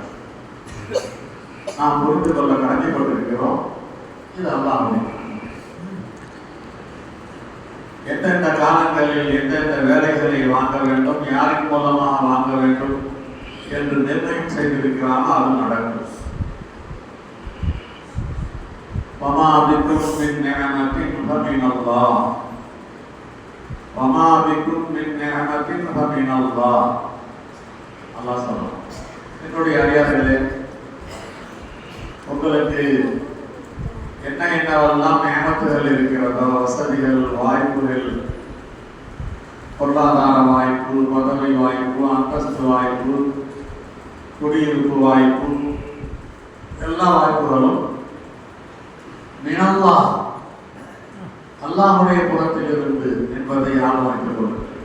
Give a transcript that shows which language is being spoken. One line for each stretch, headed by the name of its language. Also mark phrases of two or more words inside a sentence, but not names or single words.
Tamil: நாம் புரிந்து கொள்ள கடமைப்பட்டிருக்கிறோம். இது அல்லாஹ்வுடைய எந்தெந்த காலங்களில் எந்தெந்த வேலைகளை வாங்க வேண்டும், யாரின் மூலமாக வாங்க வேண்டும் என்று நிர்ணயம் செய்திருக்கிறானோ அது நடக்கும்.
Arabic: وَمَا بِكُم مِّن نِّعْمَةٍ فَمِنَ اللَّهِ وَمَا بِكُم مِّن نِّعْمَةٍ فَمِنَ اللَّهِ அல்லாஹ் சொல்றான்.
Tamil: என்னுடைய அறியார்களே, உங்களுக்கு என்னவெல்லாம் நியமத்துகள் இருக்கிறதோ, வசதிகள், வாய்ப்புகள், பொருளாதார வாய்ப்பு, பதவி வாய்ப்பு, அந்தஸ்து வாய்ப்பு, குடியிருப்பு வாய்ப்பு, எல்லா வாய்ப்புகளும் மினல்லாஹ் அல்லாஹ்வுடைய புறத்திலிருந்து என்பதை ஆலோசித்துக் கொள்ளுங்கள்.